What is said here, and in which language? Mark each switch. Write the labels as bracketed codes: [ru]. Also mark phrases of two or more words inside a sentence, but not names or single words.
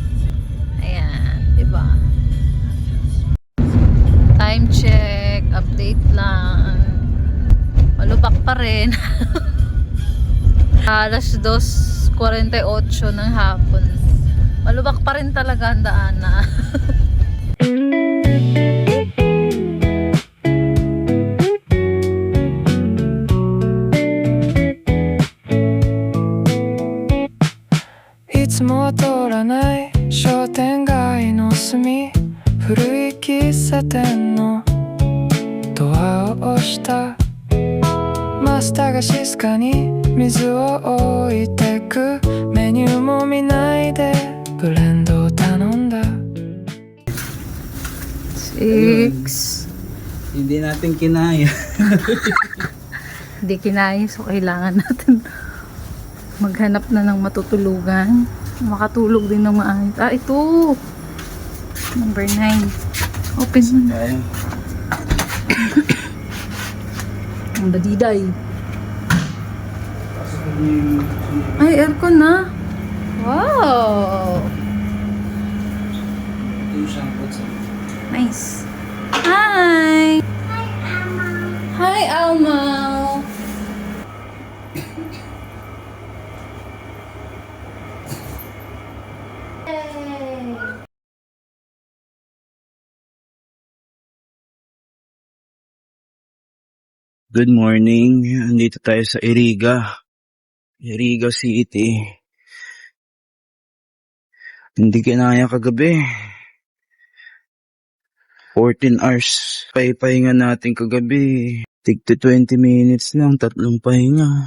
[tl] Ayan, diba? [en] Time check, [tl] update lang. Malubak pa rin. Alas 2:48 ng hapon. Malubak pa rin talaga ang daan na. [ja] いつもは通らない商店街の隅古い喫茶店のドアを押したマスターが静かに水を置いてくメニューも見ないでブレンドを頼んだ [tl] 6. Hindi natin kinaya. Hindi kinaya, so kailangan natin maghanap na ng matutulugan. Makatulog din ng maayos. Ah, ito! Number 9. Open mo na. Tayo. Ang badiday. Ay, aircon na. [en] Wow! Nice. Hi! Hi, Alma! Good morning. [tl] Andito tayo sa Iriga. Iriga City. Hindi kinaya kagabi. 14 hours. Pahinga natin kagabi. Tig to 20 minutes lang. 3 pahinga.